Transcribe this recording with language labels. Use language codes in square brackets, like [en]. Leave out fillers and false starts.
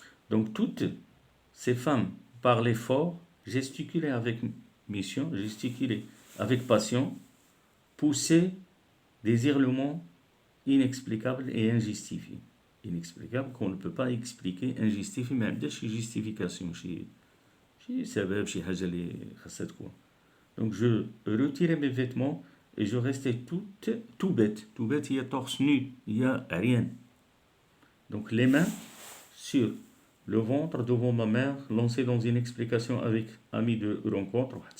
[fr] Donc toutes ces femmes parlaient fort, gesticulaient avec mission, gesticulaient avec passion, poussaient des hurlements inexplicables et injustifiés. Inexplicables qu'on ne peut pas expliquer, injustifiés [ar] ما عندهاش شي justification، شي سبب، شي حاجة اللي خاصها تكون. [fr] Donc je retirais mes vêtements et je restais tout bête. Tout bête, il y a torse nu, il y a rien. Donc les mains sur le ventre devant ma mère, lancé dans une explication avec amis de rencontre.